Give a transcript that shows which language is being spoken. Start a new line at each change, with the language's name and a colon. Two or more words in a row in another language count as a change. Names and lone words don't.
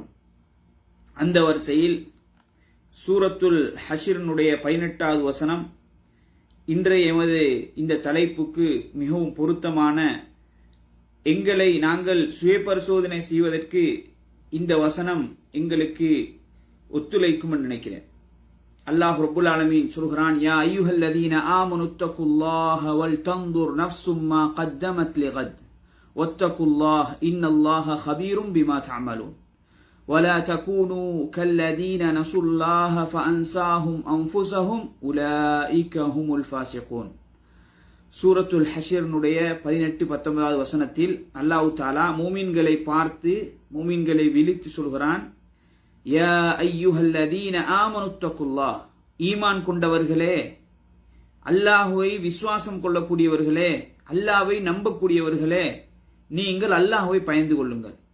Tamil: அந்த வரிசையில் சூரத்துல் ஹஷ்ரினுடைய 18வது வசனம் இன்றைய எமது இந்த தலைப்புக்கு மிகவும் பொருத்தமான, எங்களை நாங்கள் சுய பரிசோதனை செய்வதற்கு இந்த வசனம் எங்களுக்கு ஒத்துழைக்கும் என்று நினைக்கிறேன்.
Arabic: الله رب العالمين சொல்கிறான், يا أيها الذين آمنوا اتقوا الله ولتنظر نفس ما قدمت لغد واتقوا الله إن الله خبير بما تعملون ولا تكونوا كالذين نسوا الله فأنساهم أنفسهم أولئك هم الفاسقون.
Tamil: சூரத்துல் ஹஷ்ரினுடைய 18-19வது வசனத்தில் அல்லாஹ் தஆலா மூமின்களை பார்த்து, மூமின்களை விழித்து சொல்கிறான்,
Arabic: يا أيها الذين آمنوا اتقوا الله,
Tamil: ஈமான் கொண்டவர்களே, அல்லாஹ்வை விசுவாசம் கொள்ளக்கூடியவர்களே, அல்லாஹ்வை நம்பக்கூடியவர்களே, நீங்கள் அல்லாஹ்வை பயந்து கொள்ளுங்கள்.